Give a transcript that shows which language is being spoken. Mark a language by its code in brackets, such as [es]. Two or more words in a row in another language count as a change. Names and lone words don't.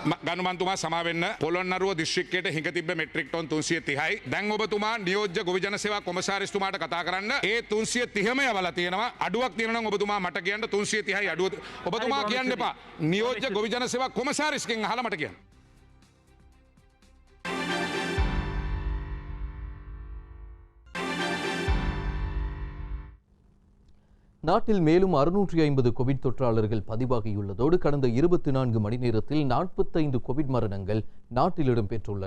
[si] ගණු මන්තුමා සමා වෙන්න. පොළොන්නරුව දිස්ත්‍රික්කයට හිඟ තිබ්බ මෙට්‍රික් ටොන් 330යි. දැන් ඔබතුමා නියෝජ්‍ය ගොවිජන සේවා කොමසාරිස්තුමාට කතා කරන්න. ඒ 330ම යවලා තියෙනවා. අඩුවක් තියෙනවා නම් ඔබතුමා මට කියන්න 330යි අඩුව. ඔබතුමා කියන්න එපා. නියෝජ්‍ය ගොවිජන සේවා කොමසාරිස්ගෙන් අහලා මට කියන්න. [ta] நாட்டில் மேலும் 650 கோவிட் தொற்றாளர்கள் பதிவாகியுள்ளதோடு கடந்த 24 மணி நேரத்தில் 45 கோவிட் மரணங்கள் நாட்டில் இடம்பெற்றுள்ளன.